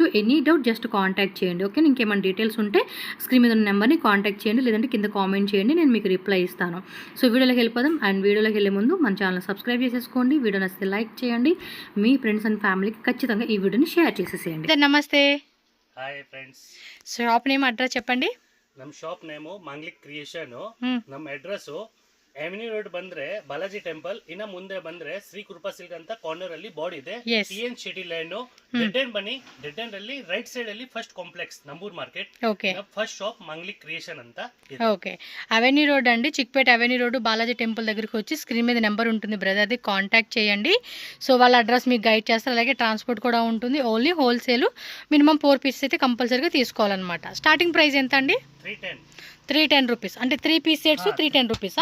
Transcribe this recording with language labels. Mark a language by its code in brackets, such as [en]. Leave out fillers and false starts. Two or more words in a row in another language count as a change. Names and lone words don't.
[en] any doubt just contact చేయండి. [te] ఓకే, ఇంకేమైనా డీటెయిల్స్ ఉంటే స్క్రీన్ మీద ఉన్న నెంబర్ని కాంటాక్ట్ చేయండి, లేదంటే కింద కామెంట్ చేయండి, నేను మీకు రిప్లై ఇస్తాను. సో వీడియోలోకి వెళ్ళిపోదాం. అండ్ వీడియోలోకి వెళ్ళే ముందు మన ఛానల్ సబ్స్క్రైబ్ చేసేసుకోండి. వీడియో నచ్చితే లైక్ చేయండి, మీ [en] friends and familyకి [te] ఖచ్చితంగా ఈ వీడియోని షేర్ చేసేసేయండి. నమస్తే. [en] hi friends, shop name address చెప్పండి. [kn] ನಮ್ಮ [en] shop name [kn] ಮಾಂಗ್ಲಿ ಕ್ರಿಯೇಷನ್. ನಮ್ಮ ಅಡ್ರೆಸ್ ಎವೆನ್ಯೂ ರೋಡ್ ಬಂದ್ರೆ ಬಾಲಾಜಿ ಟೆಂಪಲ್, ಇನ್ನ ಮುಂದೆ ಬಂದ್ರೆ ಶ್ರೀ ಕೃಪಾ ಸಿಲ್ಕ್ ಅಂತ ಕಾರ್ನರ್ ಅಲ್ಲಿ ಬೋರ್ಡ್ ಇದೆ. ಟಿಎನ್ ಶೆಟ್ಟಿ ಲೈನ್ [en] dead end [kn] ಬನ್ನಿ. [en] dead end ಅಲ್ಲಿ right side ಅಲ್ಲಿ first complex Nambur market. [te] ఓకే, [en] first shop [kn] ಮಾಂಗ್ಲಿ ಕ್ರಿಯೇಷನ್ ಅಂತ. [te] ఓకే, అవెన్యూ రోడ్ అండి, చిక్పేట అవెన్యూ రోడ్ బాలాజీ టెంపుల్ దగ్గరికి వచ్చి స్క్రీన్ మీద నెంబర్ ఉంటుంది బ్రదర్ది, కాంటాక్ట్ చేయండి. సో వాళ్ళ అడ్రస్ మీకు గైడ్ చేస్తారు. అలాగే ట్రాన్స్పోర్ట్ కూడా ఉంటుంది. [en] only wholesale, minimum 4 pieces [te] అయితే కంపల్సరీగా తీసుకోవాలన్నమాట. [en] starting price [te] ఎంత అండి? 310 రూపీస్. అంటే [en] 3 piece sets [te] 310 రూపీసా?